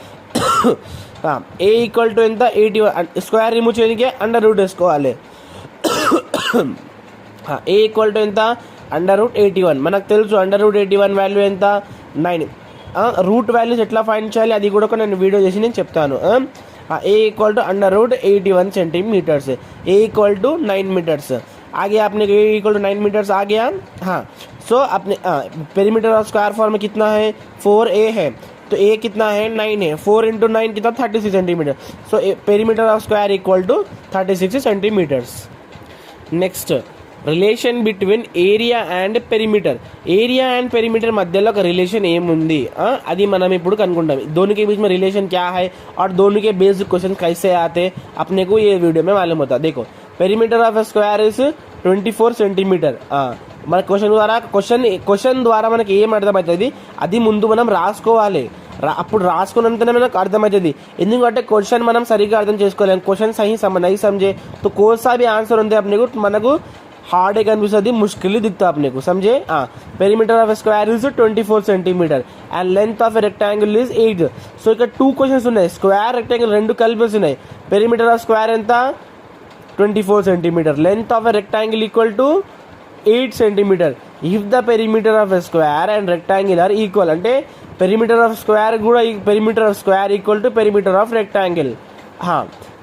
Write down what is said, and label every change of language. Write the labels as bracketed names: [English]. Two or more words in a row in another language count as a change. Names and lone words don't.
[English] a equal to ఎంత 81. square remove [Telugu] చేయడానికి [English] under root [Telugu] వేసుకోవాలి. [English] a equal to ఎంత under root 81. [Telugu] మనకు తెలుసు [English] under root [Telugu] 81 వాల్యూ ఎంత 9. [English] root values [Telugu] ఎట్లా ఫైండ్ చేయాలి అది కూడా నేను వీడియో చేసి నేను చెప్తాను. [English] a equal to under root 81 centimeters. a equal to 9 meters [Hindi] आ गया. आपने [English] a equal to 9 meters [Hindi] आ गया. हाँ, सो अपने [English] perimeter of square form [Hindi] में कितना है 4a है, तो ए कितना है 9 है. 4 इंटू 9 कितना 36 सेंटीमीटर. [English] so perimeter of square equal to 36 centimeters. नेक्स्ट, relation between area and perimeter. area and perimeter [Telugu] మధ్యలో ఒక రిలేషన్ ఏముంది అది మనం ఇప్పుడు కనుక్కుంటాం. [Hindi] दोनों के बीच में रिलेशन क्या है और दोनों के [English] basic question [Hindi] कैसे आते अपने को ये वीडियो में मालूम होता. [English] देखो, perimeter of square is 24 centimeter. [Telugu] మన క్వశ్చన్ ద్వారా మనకి ఏం అర్థమవుతుంది అది ముందు మనం రాసుకోవాలి. అప్పుడు రాసుకున్నంతనే మనకు అర్థమవుతుంది. ఎందుకంటే క్వశ్చన్ మనం సరిగ్గా అర్థం చేసుకోలేము. [Hindi] क्वेश्चन सही नहीं समझे तो कोई सा भी आंसर होते अपने को మనకు हार्ड है कन्फ्यूज मुश्किल दिखता अपने को. समझे. [English] perimeter of square is 24 centimeter and length of rectangle is 8. [Telugu] సో ఇక్కడ 2 క్వశ్చన్స్ ఉన్నాయి. [English] square rectangle [Telugu] రెండు కలిపి ఉన్నాయి. [English] perimeter of square ఎంత 24 సెంటీమీటర్. length of rectangle equal to 8 centimeter. if the perimeter of square and rectangle are equal అంటే perimeter of square కూడా perimeter of square equal to perimeter of rectangle.